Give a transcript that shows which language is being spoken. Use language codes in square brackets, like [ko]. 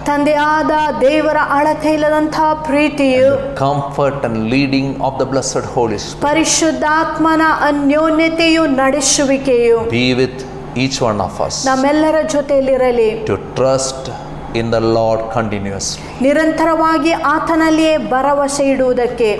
[kn] ತಂದೆಯಾದ ದೇವರ ಅಳತೆ ಇಲ್ಲದಂತಹ ಪ್ರೀತಿಯು, [en] comfort and leading of the blessed Holy Spirit [kn] ಪರಿಶುದ್ಧಾತ್ಮನ ಅನ್ಯೋನ್ಯತೆಯು, ನಡೆಸುವಿಕೆಯು [en] be with each one of us [kn] ನಮ್ಮೆಲ್ಲರ ಜೊತೆಯಲ್ಲಿರಲಿ. [en] to trust in the Lord continuously. [kn] ನಿರಂತರವಾಗಿ ಆತನಲ್ಲಿಯೇ ಭರವಸೆ ಇಡುವುದಕ್ಕೆ